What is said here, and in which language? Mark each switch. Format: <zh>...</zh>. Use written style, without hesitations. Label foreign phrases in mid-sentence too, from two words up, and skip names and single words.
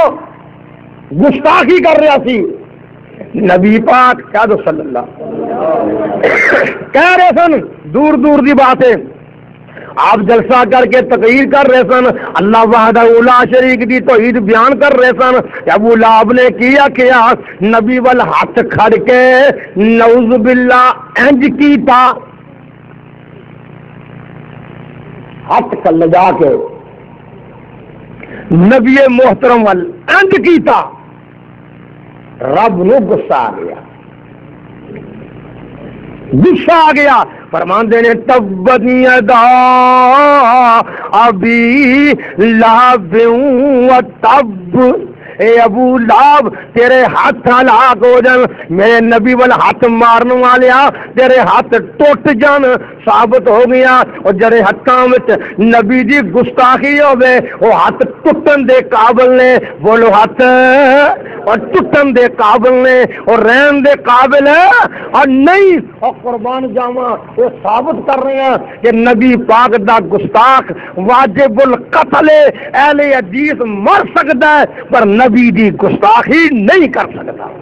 <pa>گستاخی کر رہا سی نبی پاک، کہہ دو</pa> <ar>صلی اللہ،</ar> <pa>کہہ رہے سن دور دور دی باتیں، آپ جلسہ کر کے تقریر کر رہے سن، اللہ</pa> <ar>وحدہ لا شریک</ar> <pa>دی توحید بیان کر رہے سن، ابو لہب نے کیا نبی وال ہاتھ کھڑ کے</pa> <ar>نعوذ باللہ</ar> <pa>انج کیتا، ہاتھ کل لگا کے نبی محترم وال انج کیتا رب نو غصہ آ گیا، غصہ آ گیا. فرماندے نے</pa> <ar>تبت یدا ابی لہب و تب،</ar> <pa>اے ابو لہب تیرے ہاتھ ہلاک ہو جان، میرے نبی وال ہاتھ مارن والیا تیرے ہاتھ ٹوٹ جان. ثابت ہو گیا اور جڑے ہاتھاں وچ نبی دی گستاخی ہوے وہ ہاتھ ٹوٹن دے قابل نے، بولو ہاتھ اور ٹوٹن دے قابل نے اور رہن دے قابل ہے اور نہیں. اور قربان جاواں وہ ثابت کر رہے ہیں کہ نبی پاک دا گستاخ واجب القتل اہل حدیث مر سکتا ہے پر نبی دی گستاخی نہیں کر سکتا.</pa>